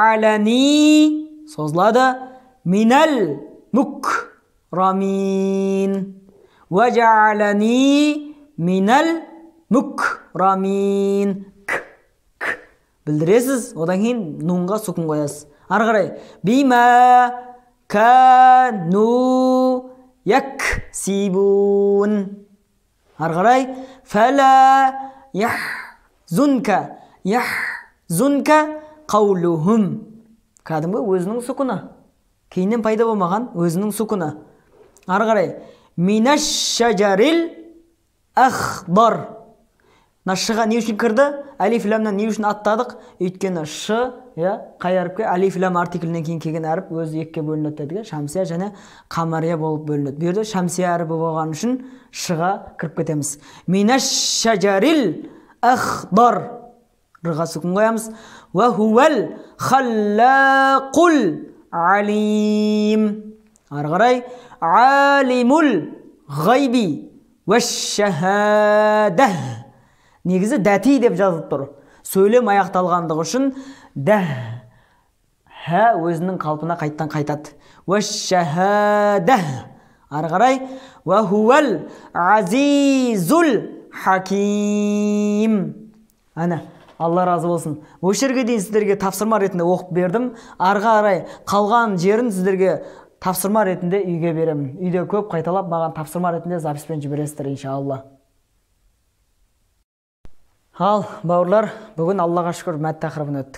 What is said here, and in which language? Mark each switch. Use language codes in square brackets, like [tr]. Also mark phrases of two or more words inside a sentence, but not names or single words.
[ar] Созылады. من المكرمين. وجعلني من المكرمين. [kk] Білдіресіз, одан кейін нунға сукун қоясыз. Ары қарай. [ar] بما كانوا يكسبون. [kk] Ары қарай. [ar] فلا يحزنك قولهم. [kk] Кәдімгі өзінің сукуны. Кейіннен пайда болмаған өзінің сукуны. Ары қарай. [ar] من الشجر الأخضر. [kk] Шыға не үшін кірді? Алиф ламнан не үшін аттадық? Өйткені ш, қай әріпке алиф лам артиклінен кейін келген әріп өзі екіге бөлінеді дедіге. Шамсия және қамария болып бөлінеді. Бұл жерде шамсия әріпі болған үшін шыға кіріп кетеміз. [ar] من الشجر الأخضر. [kk] Рыға сүкін қоямыз. [ar] وهو الخلاق العليم. [kk] Ары қарай. [ar] عالم الغيب والشهادة. [kk] Негізі дәти деп жазылып тұр. Сөйлем аяқталғандығы үшін дә өзінің қалпына қайттан қайтады. [ar] والشهادة. [kk] Ары қарай. [ar] وهو العزيز الحكيم. [kk] Ана, Алла разы болсын. Осы жерге дейін сіздерге тапсырма ретінде оқып бердім. Арға қарай қалған жерін сіздерге тапсырма ретінде үйге беремін. Үйде көп қайталап маған тапсырма ретінде записпен жібересіздер иншалла. Ал, бауырлар, бүгін Аллаға шүкір мәт тақырыбын өттік.